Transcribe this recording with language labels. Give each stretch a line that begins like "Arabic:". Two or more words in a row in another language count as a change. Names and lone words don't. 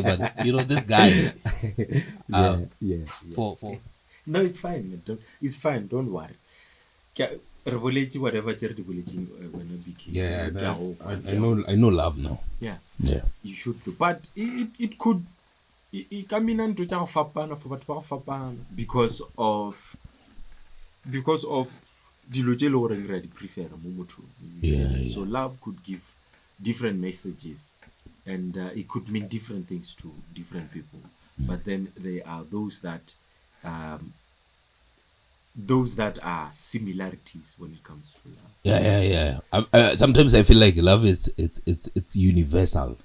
English: But this guy. For no, it's fine, man. It's fine. Don't worry. Whatever I know love now. Yeah. You should do, but it could
Tswana: e ka mina ntho tsa go fapana for batho ba go fapana
English: because of
Tswana: dilo tse le gore re di prefer mo mothong.
English: So love could give different messages and it could mean different things to different people, but then there are those that are similarities when it comes to love. Sometimes I feel like love is it's universal.